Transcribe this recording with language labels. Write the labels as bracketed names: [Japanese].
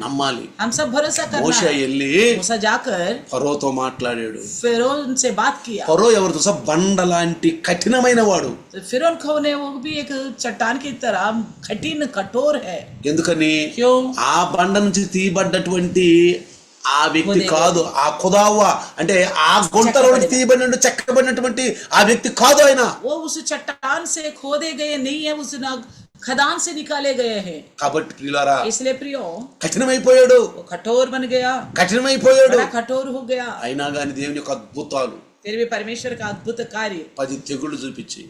[Telugu] నమ్మాలి. [Hindi] हम सब भरोसा करना [Telugu] మోషే [Hindi] है। [Telugu] వెళ్ళి [Hindi] मूसा जाकर [Telugu] ఫరోతో మాట్లాడాడు. [Hindi] फिरौन से बात किया, [Telugu] ఫరో ఎవరితో సహా బండ లాంటి కఠినమైన వాడు. [Hindi] तो फिरौन कौन है, वो भी एक चट्टान की तरह कठिन कठोर है। [Telugu] ఎందుకని [Hindi] क्यों? [Telugu] ఆ బండ నుంచి తీయబడ్డటువంటి ఆ వ్యక్తి [Hindi] ఖుదే. [Telugu] కాదు, ఆ ఖుదావా అంటే ఆ గుంటలో నుంచి తీయబడిన చెక్కబడినటువంటి ఆ వ్యక్తి కాదు ఆయన. [Hindi] वो उस चट्टान से खोदे गए नहीं है, उस खदान से निकाले गए हैं। [Telugu] కాబట్టి ప్రియులారా, [Hindi] इसलिए प्रियो [Telugu] కఠినమైపోయాడు, [Hindi] वो कठोर बन गया, [Telugu] కఠినమైపోయాడు. [Hindi] बड़ा कठोर हो गया। [Telugu] అయినా గాని దేవుని యొక్క అద్భుతాలు [Hindi] फिर भी परमेश्वर का अद्भुत कार्य [Telugu] 10 తెగుళ్ళు చూపించి